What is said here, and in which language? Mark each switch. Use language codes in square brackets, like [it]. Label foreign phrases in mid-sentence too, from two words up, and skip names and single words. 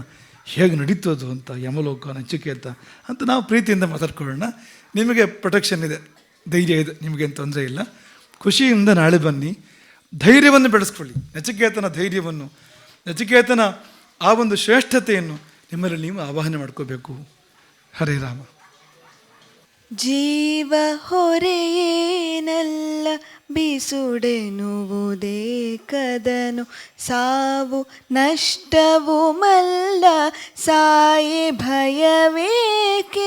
[kn] ಹೇಗೆ ನಡೀತೋದು ಅಂತ, ಯಮಲೋಕ ನಚಿಕೇತ ಅಂತ ನಾವು ಪ್ರೀತಿಯಿಂದ ಮಾತಾಡ್ಕೊಳ್ಳೋಣ. ನಿಮಗೆ ಪ್ರೊಟೆಕ್ಷನ್ ಇದೆ, ಧೈರ್ಯ ಇದೆ, ನಿಮಗೇನು ತೊಂದರೆ ಇಲ್ಲ. ಖುಷಿಯಿಂದ ನಾಳೆ ಬನ್ನಿ. ಧೈರ್ಯವನ್ನು ಬೆಳೆಸ್ಕೊಳ್ಳಿ. ನಚಿಕೇತನ ಧೈರ್ಯವನ್ನು, ನಚಿಕೇತನ ಆ ಒಂದು ಶ್ರೇಷ್ಠತೆಯನ್ನು ನಿಮ್ಮಲ್ಲಿ ನೀವು ಆವಾಹನೆ ಮಾಡ್ಕೋಬೇಕು. ಹರೇ ರಾಮ. ಜೀವ ಹೊರೆಯೇನಲ್ಲ ಬಿಸುಡೆನುವುದೇ ಕದನು, ಸಾವು ನಷ್ಟವು ಮಲ್ಲ ಸಾಯೆ ಭಯವೇಕೆ.